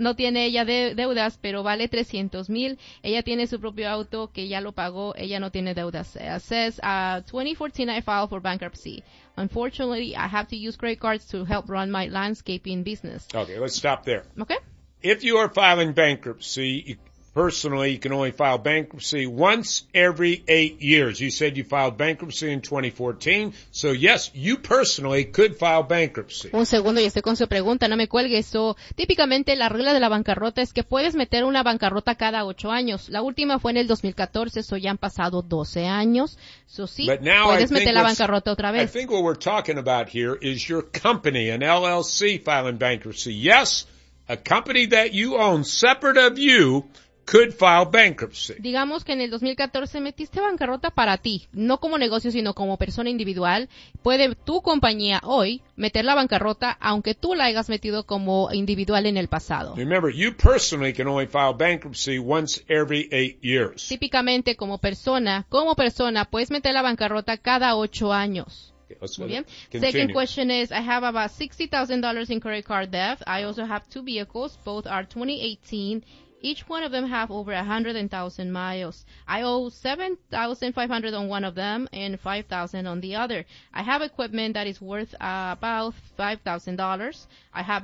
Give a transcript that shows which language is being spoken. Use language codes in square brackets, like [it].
[es] No tiene ella deudas, pero vale $300,000. Ella tiene su propio auto que ya lo pagó. Ella no tiene deudas. [en] Says, 2014 I filed for bankruptcy. Unfortunately, I have to use credit cards to help run my landscaping business. Okay, let's stop there. Okay. If you are filing bankruptcy, personally, you can only file bankruptcy once every 8 years. You said you filed bankruptcy in 2014. So, yes, you personally could file bankruptcy. [es] Un segundo, y estoy con su pregunta. No me cuelgue. So, típicamente, la regla de la bancarrota es que puedes meter una bancarrota cada 8 años. La última fue en el 2014. So, ya han pasado 12 años. So, sí, puedes meter la bancarrota otra vez. [en] I think what we're talking about here is your company, an LLC, filing bankruptcy. Yes, a company that you own, separate of you, could file bankruptcy. [es] Digamos que en el 2014 metiste bancarrota para ti, no como negocio, sino como persona individual. Puede tu compañía hoy meter la bancarrota, aunque tú la hayas metido como individual en el pasado. [en] Remember, you personally can only file bankruptcy once every 8 years. [es] Típicamente, como persona, puedes meter la bancarrota cada 8 años. [en] Second question is, I have about $60,000 in credit card debt. I also have 2 vehicles. Both are 2018. Each one of them have over 100,000 miles. I owe $7,500 on one of them and $5,000 on the other. I have equipment that is worth about $5,000. I have